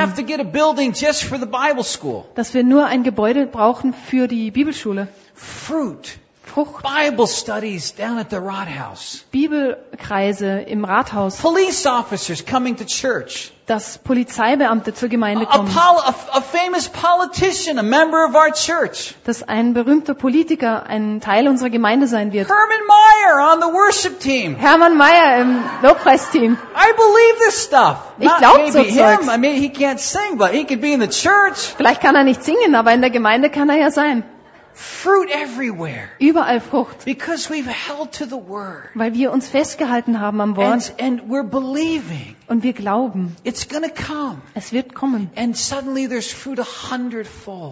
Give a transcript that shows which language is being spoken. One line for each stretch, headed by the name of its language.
English: Have to get a building just for the Bible school.
German: Dass wir nur ein Gebäude brauchen für die Bibelschule.
English: Fruit.
German: Frucht.
English: Bible studies down at the Rathaus.
German: Bibelkreise im Rathaus.
English: Police officers coming to church.
German: Dass Polizeibeamte zur Gemeinde kommen.
English: A famous politician, a member of our church.
German: Dass ein berühmter Politiker ein Teil unserer Gemeinde sein wird.
English: Hermann Mayer on the worship team.
German: Hermann Mayer im Lobpreisteam.
English: I believe this stuff.
German: Ich glaube so Zeugs.
English: I mean, he can't sing, but he could be in the church.
German: Vielleicht kann er nicht singen, aber in der Gemeinde kann er ja sein.
English: Fruit everywhere.
German: Überall Frucht.
English: Because we've held to the word.
German: Weil wir uns festgehalten haben am Wort.
English: And we're believing.
German: Und wir glauben.
English: It's gonna come.
German: Es wird kommen.
English: And suddenly there's fruit 100-fold.